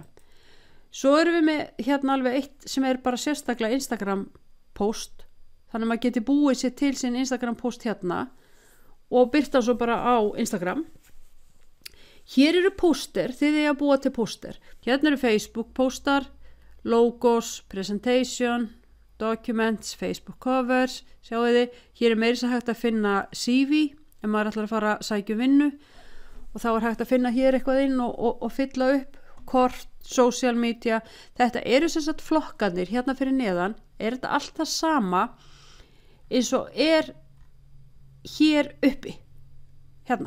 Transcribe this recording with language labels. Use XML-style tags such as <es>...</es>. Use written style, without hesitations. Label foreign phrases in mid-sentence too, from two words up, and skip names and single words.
<is>Svo erum við með hérna alveg eitt sem bara sérstaklega Instagram post, þannig að maður geti búið sér til sin Instagram post hérna og byrta svo bara á Instagram. Hér eru póster, þið að búa til póster. Hérna eru Facebook póstar,</is> <en>logos, presentation, documents, Facebook covers,</en> <is>sjáu þið, hér meiri sem hægt að finna CV, ef maður ætlar að fara að sækja vinnu og þá hægt að finna hér eitthvað inn og fylla upp, kort,</is> <en>social media,</en> <is>þetta eru sem sagt flokkarnir, hérna fyrir neðan, þetta allt það sama eins og hér uppi, hérna.</is>